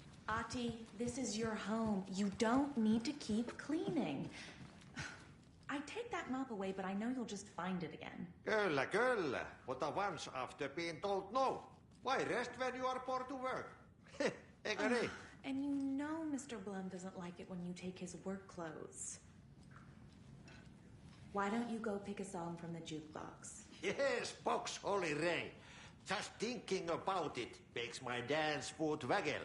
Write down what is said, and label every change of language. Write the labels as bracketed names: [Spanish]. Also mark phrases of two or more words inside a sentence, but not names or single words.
[English] Ati, this is your home. You don't need to keep cleaning. I'd take that mop away, but I know you'll just find it again. [Finnish] Kyllä, kyllä. [English] But once after being told no. Why rest when you are bored to work? [Finnish] Eikö niin? [English] And you know Mr. Blum doesn't like it when you take his work clothes. Why don't you go pick a song from the jukebox? Yes, box Holly Ray. Just thinking about it makes my dance foot waggle.